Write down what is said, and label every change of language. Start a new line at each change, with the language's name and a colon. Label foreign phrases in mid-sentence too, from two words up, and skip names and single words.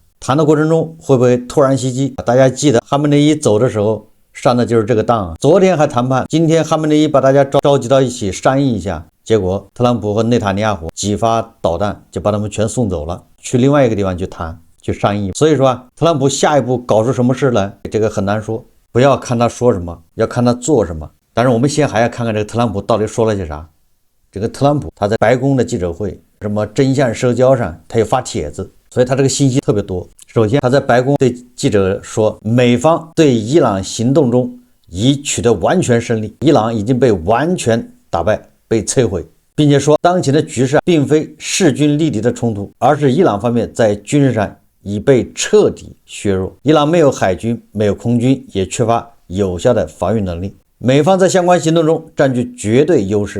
Chinese: 談的過程中會不會突然襲擊？大家記得哈梅內伊走的時候上的就是這個當啊。昨天還談判，今天哈梅內伊把大家召集到一起商議一下，結果特朗普和內塔尼亞胡幾發導彈就把他們全送走了，去另外一個地方去談去商議。所以說特朗普下一步搞出什麼事來，這個很難說，不要看他說什麼，要看他做什麼。但是我們先還要看看這個特朗普到底說了些啥。這個特朗普他在白宮的記者會，什麼真相社交上他有發帖子，所以他這個信息特別多。首先他在白宮對記者說，美方對伊朗行動中已取得完全勝利，伊朗已經被完全打敗，被摧毀，並且說當前的局勢並非勢均力敌的衝突，而是伊朗方面在軍事上已被徹底削弱，伊朗沒有海軍，沒有空軍，也缺乏有效的防禦能力，美方在相關行動中佔據絕對優勢。